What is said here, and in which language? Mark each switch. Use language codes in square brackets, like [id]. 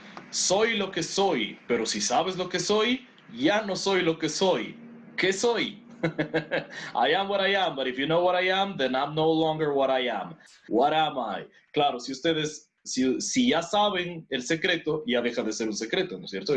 [es] Soy lo que soy, pero si sabes lo que soy, ya no soy lo que soy. ¿Qué soy? [en] I am what I am, but if you know what I am, then I'm no longer what I am. What am I? [es] Claro, si ustedes, si ya saben el secreto, ya deja de ser un secreto, ¿no es cierto?